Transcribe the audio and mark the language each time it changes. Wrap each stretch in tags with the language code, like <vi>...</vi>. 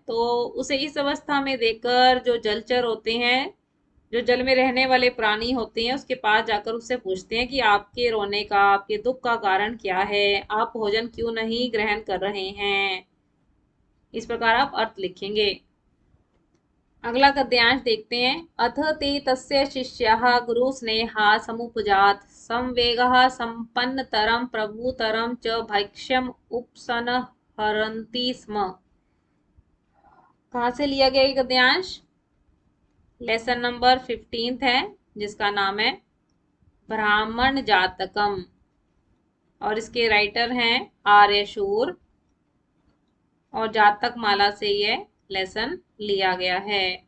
<hi>तो उसे इस अवस्था में देखकर जो जलचर होते हैं, जो जल में रहने वाले प्राणी होते हैं, उसके पास जाकर उससे पूछते हैं कि आपके रोने का, आपके दुख का कारण क्या है, आप भोजन क्यों नहीं ग्रहण कर रहे हैं। इस प्रकार आप अर्थ लिखेंगे। अगला गद्यांश देखते हैं।</hi> <sa>अथ ते तस्य शिष्याः गुरु स्नेहा समुपजात संवेगः संपन्नतरं प्रभुतरं च भैक्ष्यम उपसंहरन्ति स्म।</sa> <hi>कहाँ से लिया गया ये गद्यांश? लेसन नंबर 15 है, जिसका नाम है ब्राह्मण जातकम, और इसके राइटर हैं आर्यशूर, और जातक माला से यह लेसन लिया गया है।</hi>